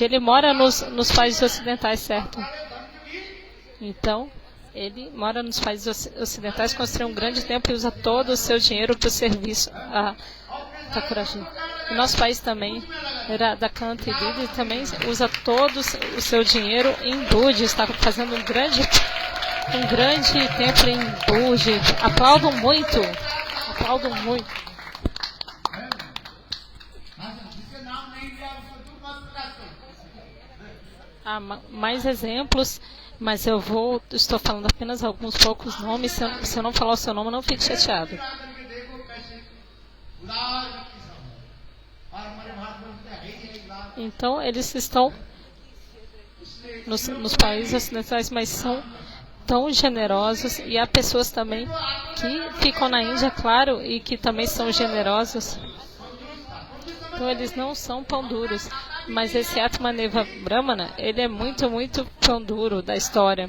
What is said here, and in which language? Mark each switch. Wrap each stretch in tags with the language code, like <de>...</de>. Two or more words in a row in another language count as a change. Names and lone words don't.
<pt>Ele mora nos países ocidentais, certo? Então, ele mora nos países ocidentais, construiu um grande templo e usa todo o seu dinheiro para o serviço a Thakuraji. O nosso país também, da Kanta e Didi, também usa todo o seu dinheiro em Budi. Está fazendo um grande templo em Budi. Aplaudam muito. Aplaudam muito.</pt> <hi>जिसके नाम नहीं लिया उसको तुम मत प्रकाश करो।</hi> <pt>Há mais exemplos, mas estou falando apenas alguns poucos nomes. Se eu não falar o seu nome, não fique chateado.</pt> <hi>करके देखो कैसे उदार व्यक्ति सब है। और हमारे भारतवर्ष में है ही एक लाख।</hi> <pt>Então, eles estão nos países ocidentais, mas são tão generosos. E há pessoas também que ficam na Índia, claro, e que também são generosos. Então, eles não são pão duros. Mas esse Atmaneva Brahmana, ele é muito, muito pão duro da história.</pt>